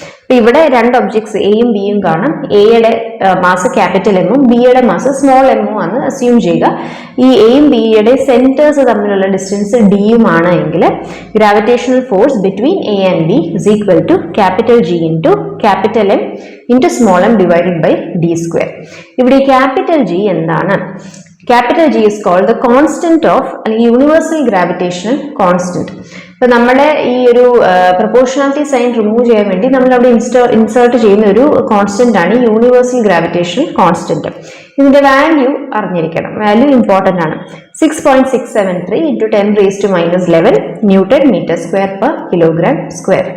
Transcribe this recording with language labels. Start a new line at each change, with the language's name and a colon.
Malayalam: അപ്പൊ ഇവിടെ രണ്ട് ഒബ്ജക്ട്സ് എയും ബിയും കാണാം. എയുടെ മാസ് ക്യാപിറ്റൽ എമ്മും ബിയുടെ മാസ് സ്മോൾ എമ്മും ആണ് അസ്യൂം ചെയ്യുക. ഈ എയും ബിയുടെ സെന്റേഴ്സ് തമ്മിലുള്ള ഡിസ്റ്റൻസ് ഡിയും ആണ് എങ്കിൽ
English: Gravitational force between A and B is equal to capital G into capital M into small m divided by D square.
Malayalam: ഇവിടെ ക്യാപിറ്റൽ ജി എന്താണ്?
English: Capital G is called the constant of
Malayalam: അല്ലെങ്കിൽ universal gravitational constant. ഇപ്പൊ നമ്മുടെ ഈ ഒരു proportionality sign remove ചെയ്യാൻ വേണ്ടി നമ്മൾ അവിടെ ഇൻസേർട്ട് ചെയ്യുന്ന ഒരു കോൺസ്റ്റന്റ് ആണ് യൂണിവേഴ്സൽ ഗ്രാവിറ്റേഷണൽ കോൺസ്റ്റന്റ്. ഇതിന്റെ വാല്യൂ അറിഞ്ഞിരിക്കണം, വാല്യൂ ഇമ്പോർട്ടന്റ് ആണ്.
English: 6.673 into 10⁻⁻11 newton metre square per kilogram square.